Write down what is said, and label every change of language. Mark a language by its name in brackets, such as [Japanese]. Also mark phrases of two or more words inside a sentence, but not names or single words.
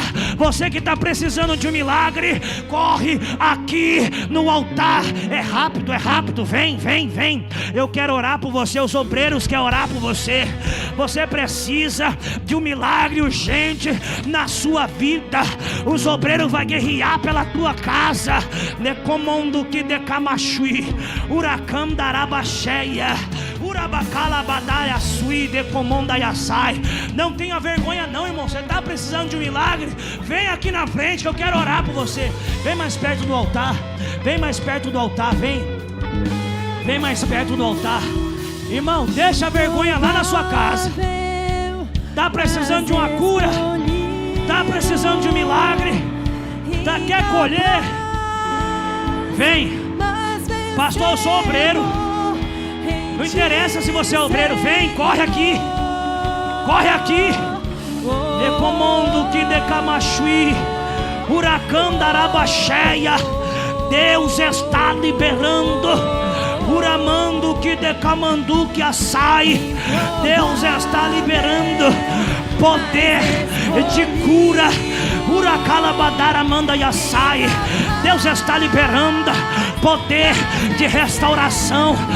[Portuguese] Você que está precisando de um milagre, corre aqui no altar. É rápido. Vem. Eu quero orar por você. Os obreiros querem orar por você. Você precisa de um milagre urgente na sua vida. Os obreiros vão guerrear pela tua casa. Necomondo que decamashui, huracão darabacheia, urabacala badaya sui decomonda yasai. Não tenha vergonha não, irmão. Você está precisando de um milagre? Vem aqui na frente que eu quero orar por você. Vem mais perto do altar. Vem mais perto do altar. Vem mais perto do altar. Irmão, deixa a vergonha lá na sua casa. Está precisando de uma cura? Está precisando de um milagre? Quer colher? Vem. Pastor, eu sou obreiro. Não interessa se você é obreiro. Vem, corre aqui. Decomondo que decamashui, huracão darabacheia. Deus está liberando. Uramando que decamandu que açai. Deus está liberando poder de cura. Uracalabadara manda yasai. Deus está liberando poder de restauração.